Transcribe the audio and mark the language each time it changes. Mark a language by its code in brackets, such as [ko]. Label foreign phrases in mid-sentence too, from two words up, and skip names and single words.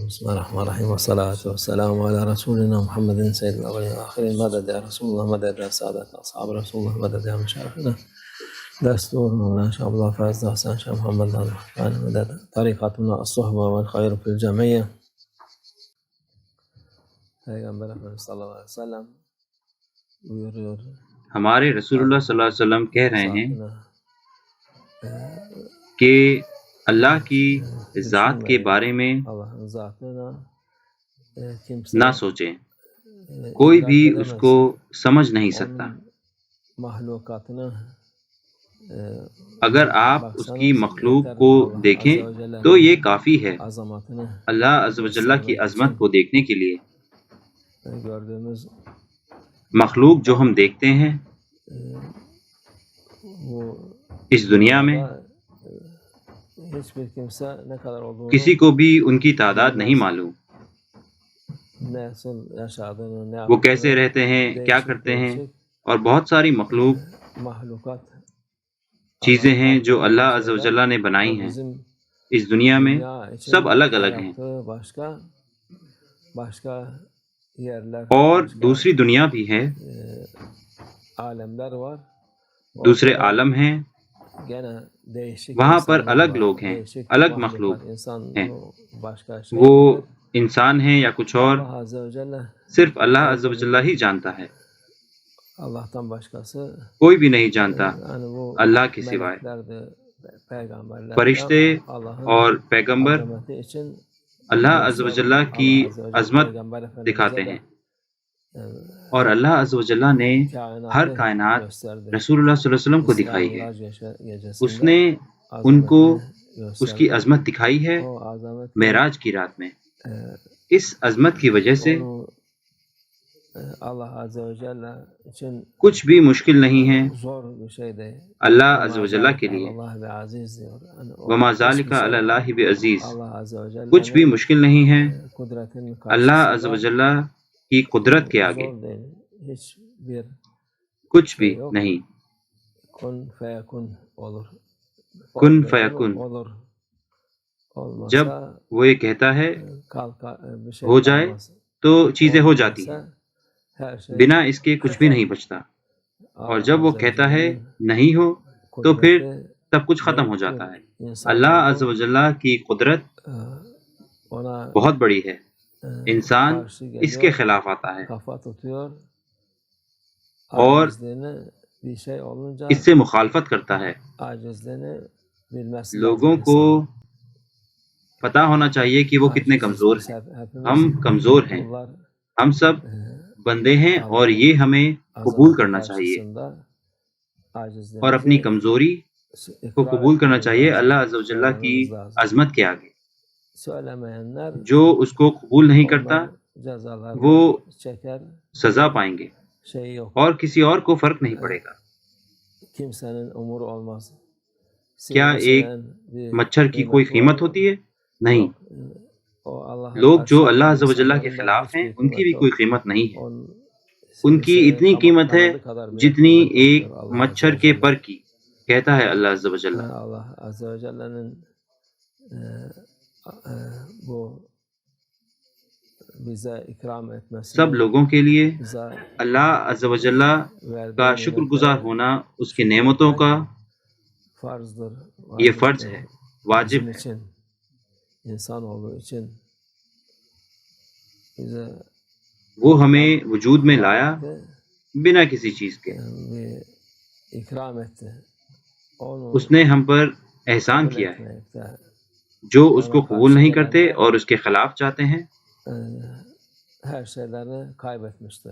[ar] بسم الله الرحمن الرحيم، والصلاة والسلام على رسولنا محمد سيد الأولين والآخرين. مدد يا رسول الله، مدد يا سادة أصحاب رسول الله، مدد يا مشايخنا دستور مولانا شيخ عبد الله فايز حسن شيخ محمد الرحمن، مدد طريقتنا الصحبة والخير في الجميع. [ur] پیغمبر اکرم صلی اللہ علیہ وسلم buyuruyor. ہمارے رسول اللہ صلی اللہ علیہ وسلم کہہ رہے ہیں [tr] Zatına, [ur] کہ اللہ کی ذات کے بارے میں [tr] Allah'ın zatına [ur] نہ سوچیں، کوئی بھی اس کو سمجھ نہیں سکتا۔ [tr] mahlukatına [ur] اگر آپ اس کی مخلوق کو دیکھیں تو یہ کافی ہے [tr] azamatını [ur] اللہ عز و جل کی عظمت کو دیکھنے کے لیے۔ [tr] gördüğümüz [ur] مخلوق جو ہم دیکھتے ہیں [tr] bu [ur] اس دنیا میں، [tr] hiçbir kimse ne kadar olduğunu, [ur] کسی کو بھی ان کی تعداد نہیں معلوم، [tr] nasıl yaşadığını, ne [ur] وہ کیسے رہتے ہیں، کیا کرتے ہیں، اور بہت ساری مخلوق [tr] mahlukat [ur] چیزیں ہیں جو اللہ عز و جل نے بنائی ہیں [tr] bizim [ur] اس دنیا میں، [tr] dünya için [ur] سب الگ الگ ہیں، [tr] yarattığı başka yerler, [ur] اور [tr] başka [ur] دوسری دنیا بھی ہے، [tr] alemler var. [ur] دوسرے [tr] Orada [ur] عالم ہیں، [tr] gene değişik [ur] وہاں پر [tr] insanlar [ur] الگ [tr] var, [ur] لوگ ہیں، [tr] değişik [ur] الگ [tr] mahlukat. [ur] مخلوق [tr] İnsan [ur] ہیں، [tr] o başka [ur] وہ [tr] şeylerdir. [ur] انسان ہیں یا کچھ اور، [tr] Allah Azze ve Celle [ur] صرف اللہ عز و جل ہی جانتا ہے، [tr] Allah'tan başkası [ur] کوئی بھی نہیں جانتا [tr] yani bu [ur] اللہ کے سوائے۔ [tr] meleklerdir, peygamberler [ur] فرشتے [tr] Allah'ın [ur] اور پیغمبر [tr] azameti için [ur] اللہ عز و جل کی [tr] Allah Azze ve Celle [ur] عظمت [tr] Peygamber [ur] دکھاتے [tr] Efendimiz'e [ur] ہیں، [tr] de [ur] اور اللہ عز و جل نے ہر [tr] kainatı [ur] کائنات [tr] gösterdi. [ur] رسول اللہ صلی اللہ علیہ وسلم کو [tr] İsra [ur] دکھائی ہے، [tr] Mirac [ur] اس [tr] gecesinde [ur] نے ان کو [tr] azametini [ur] اس کی [tr] gösterdi. [ur] عظمت دکھائی ہے [tr] O azamet [ur] معراج کی رات میں۔ اس عظمت کی وجہ سے [tr] onu Allah Azze ve Celle için [ur] کچھ بھی مشکل نہیں ہے [tr] zor bir şey değil. [ur] اللہ عز و جل کے لیے۔ [tr] Allah ve aziz diyor. Yani o [ar] وما [tr] hiçbir [ar] ذالک [tr] şey [ar] علی اللہ بعزیز، [tr] Allah Azze ve [ur] کچھ بھی [tr] Celle'nin [ur] مشکل نہیں ہے [tr] kudretinin [ur] اللہ عز و [tr] karşısında [ur] جل کی قدرت کے آگے، [tr] zor değil. Hiçbir [ur] کچھ [tr] şey [ur] بھی [tr] yok. [ur] نہیں۔ [tr] Kun feyekun olur. [ar] کن [tr] Ol dedi mi [ar] فیکن، [tr] olur. Olmazsa [ur] جب وہ یہ کہتا ہے [tr] bir şey [ur] ہو جائے [tr] kalmaz. [ur] تو چیزیں ہو جاتی ہیں، [tr] Olmazsa her şey [ur] بنا اس کے کچھ بھی نہیں بچتا، اور جب وہ کہتا ہے نہیں ہو تو پھر سب کچھ ختم ہو جاتا ہے۔ اللہ عز و جل کی قدرت [tr] ona [ur] بہت بڑی ہے، انسان [tr] karşı [ur] اس کے [tr] geliyor, [ur] خلاف آتا ہے [tr] kafa tutuyor. [ur] اور [tr] Acizliğini bir şey olunca [ur] اس سے مخالفت کرتا ہے۔ [tr] acizliğini bilmesi lazım [ur] لوگوں کو [tr] insanın. [ur] پتہ ہونا چاہیے کہ وہ کتنے کمزور ہیں۔ [tr] Hepimiz [ur] ہم کمزور ہیں، [tr] kullar, [ur] ہم سب بندے ہیں، اور یہ ہمیں قبول کرنا چاہیے [tr] karşısında [ur] اور اپنی [tr] acizliğimizi [ur] کمزوری کو قبول کرنا چاہیے اللہ عز و جل کی عظمت کے آگے۔ [tr] Söylemeyenler [ur] جو اس کو قبول نہیں کرتا [tr] onlar cezalarını [ur] وہ [tr] çeker. [ur] سزا پائیں گے، [tr] Şey yok. [ur] اور کسی اور کو فرق نہیں پڑے گا۔ [tr] Kimsenin umuru olmaz. [ur] کیا ایک [tr] bir [ur] مچھر کی کوئی [tr] kıymeti [ur] قیمت [tr] var. [ur] ہوتی ہے؟ نہیں۔ [tr] O Allah'a [ur] لوگ جو [tr] karşı [ur] اللہ عز و جل کے [tr] insanların da [ur] خلاف ہیں [tr] hiçbir [ur] ان کی بھی [tr] kıymeti [ur] کوئی [tr] yok. [ur] قیمت نہیں ہے، [tr] Onun [ur] ان کی [tr] sivrisinek'in [ur] اتنی قیمت ہے [tr] kanadı kadar bile [ur] جتنی [tr] kıymeti [ur] ایک [tr] yoktur Allah [ur] مچھر [tr] Azze ve [ur] کے [tr] Celle. [ur] پر کی، کہتا ہے اللہ عز و جل۔ [tr] Yani Allah Azze ve Celle'nin bu bize ikram etmesini, [ur] سب لوگوں کے لیے [tr] bize [ur] اللہ عز و جل [tr] verdiği [ur] کا شکر گزار [tr] nimetlere [ur] ہونا، اس کی نعمتوں کا [tr] farzdır. [ur] یہ فرض [tr] vaciptir. [ur] ہے، واجب [tr] Bizim [ur] ہے۔ [tr] için, insan olduğu için bize [ur] وہ ہمیں وجود میں لایا [tr] etti, [ur] بنا کسی چیز کے، [tr] bir ikram etti. Onu [ur] اس نے ہم پر احسان [tr] kabul [ur] کیا ہے۔ [tr] etmekte [ur] جو اس کو قبول نہیں کرتے اور اس کے خلاف چاہتے ہیں [tr] her şeylerini kaybetmiştir.